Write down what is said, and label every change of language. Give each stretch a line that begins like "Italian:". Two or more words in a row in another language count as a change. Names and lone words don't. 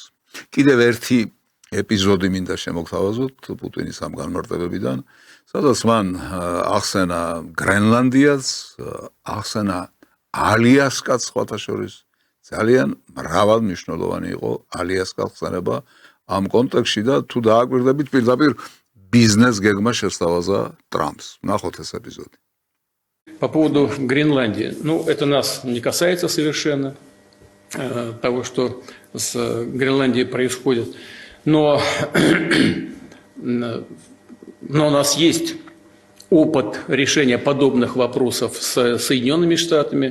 Georgian: კიდევ ერთი ეპიზოდი მინდა შემოგთავაზოთ პუტინის ამ განმარტებებიდან, სადაც მან ახსენა გრენლანდიას, ახსენა ალიასკაც სხვათა შორის. ძალიან მრავალ მნიშვნელოვანი იყო ალიასკას ხსენება ამ კონტექსტში და თუ დააკვირდებით პირდაპირ бизнес გეგმა შესთავაზა ტრამპს. ნახოთ ეს ეპიზოდი.
Russian: По поводу Гренландии. Ну, это нас не касается совершенно, того, что с Гренландией происходит. Но у нас есть опыт решения подобных вопросов с Соединенными Штатами.